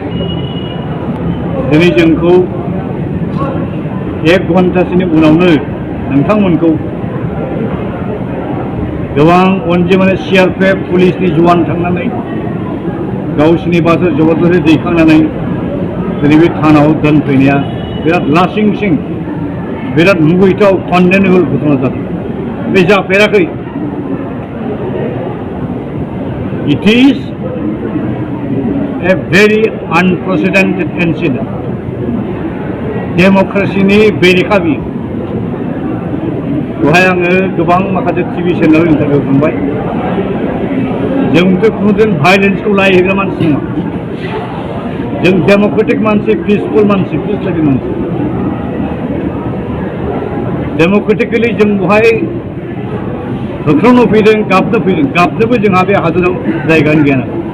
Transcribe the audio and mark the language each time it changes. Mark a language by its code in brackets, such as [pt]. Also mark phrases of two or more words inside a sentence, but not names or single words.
[brx] दिनै जोंखौ 1 घन्टासोनि उनावनो नोंथांमोनखौ गोबां अनजिमानि CRPF पुलिसनि जवान थांनानै गावसिनि बाथौ जबरदस्ति दैखांनानै दिनै बे थानाव दोनफैनाया बिराद लासिंसिं बिराद मुगैथाव कन्डेनेबल घटना जादों बे जाफेराखै [en] It is a very unprecedented incident. [brx] डेम'क्रेसिनि बेरेखा बियो बेवहाय आङो गोबां माखासे TV चेनेलाव इन्टारभिउ खालामबाय जोंथ' खुनुदिन भायलेन्सखौ लायहोग्रा मानसि नङा जों डेम'क्रेटिक मानसि पिसफुल मानसि पिसफुल मानसि डेम'क्रेटिकेलि जों बेवहाय होख्रावनो फैदों गाबनोबो जोंहा बे हादराव जायगानि गैया